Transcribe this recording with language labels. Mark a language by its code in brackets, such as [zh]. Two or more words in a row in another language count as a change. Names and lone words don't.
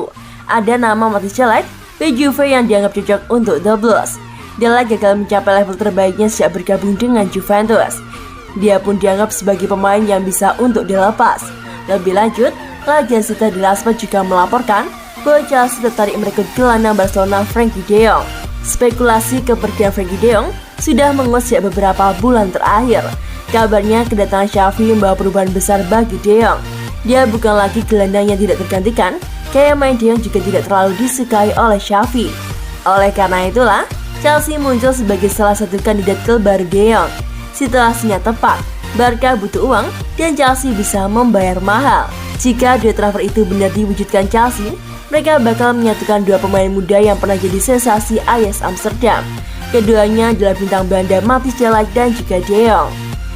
[id] Ada nama Matthijs de Ligt, bek Juve yang dianggap cocok untuk The Blues. De Ligt gagal mencapai level terbaiknya sejak bergabung dengan Juventus. Dia pun dianggap sebagai pemain yang bisa untuk dilepas. Lebih lanjut, La Gazzetta dello Sport juga melaporkan bahwa Chelsea tertarik merekrut gelandang Barcelona Frenkie de Jong. Spekulasi kepergian Frenkie de Jong sudah menguat sejak beberapa bulan terakhir. Kabarnya kedatangan Xavi membawa perubahan besar bagi de Jong. Dia bukan lagi gelandang yang tidak tergantikan, kayak main de Jong juga tidak terlalu disukai oleh Xavi. Oleh karena itulah, Chelsea muncul sebagai salah satu kandidat klub baru de Jong. Situasinya tepat, Barca butuh uang dan Chelsea bisa membayar mahal. Jika dua transfer itu benar diwujudkan Chelsea, mereka bakal menyatukan dua pemain muda yang pernah jadi sensasi Ajax Amsterdam. Keduanya adalah bintang Belanda Matthijs de Ligt dan juga de Jong.